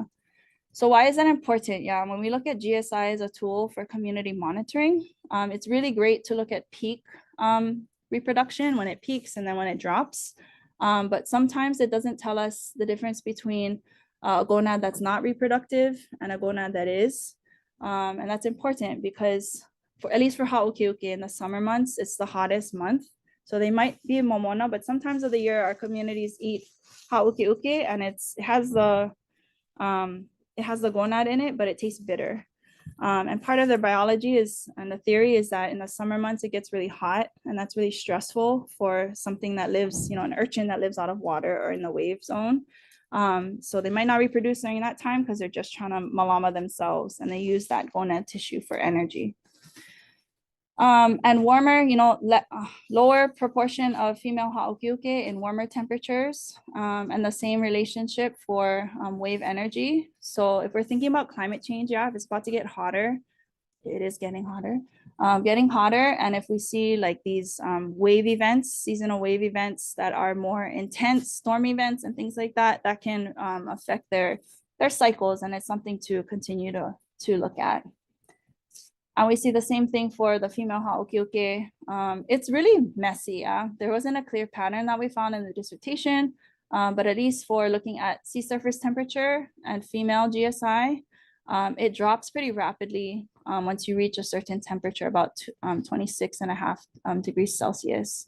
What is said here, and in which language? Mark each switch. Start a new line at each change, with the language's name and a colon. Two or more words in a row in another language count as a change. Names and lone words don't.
English: So why is that important? Yeah, when we look at GSI as a tool for community monitoring, it's really great to look at peak reproduction when it peaks and then when it drops. But sometimes it doesn't tell us the difference between a gonad that's not reproductive and a gonad that is. And that's important because at least for haʻukiuki in the summer months, it's the hottest month. So they might be momona, but sometimes of the year our communities eat haʻukiuki and it has the gonad in it, but it tastes bitter. And part of their biology is, and the theory is that in the summer months, it gets really hot, and that's really stressful for something that lives, you know, an urchin that lives out of water or in the wave zone. So they might not reproduce during that time because they're just trying to malama themselves, and they use that gonad tissue for energy. And warmer, you know, lower proportion of female haʻukiuki in warmer temperatures, and the same relationship for wave energy. So if we're thinking about climate change, yeah, if it's about to get hotter, it is getting hotter, and if we see like these wave events, seasonal wave events that are more intense, storm events and things like that, that can affect their cycles, and it's something to continue to look at. And we see the same thing for the female haʻukiuki. It's really messy. There wasn't a clear pattern that we found in the dissertation, but at least for looking at sea surface temperature and female GSI, it drops pretty rapidly once you reach a certain temperature, about 26.5 degrees Celsius.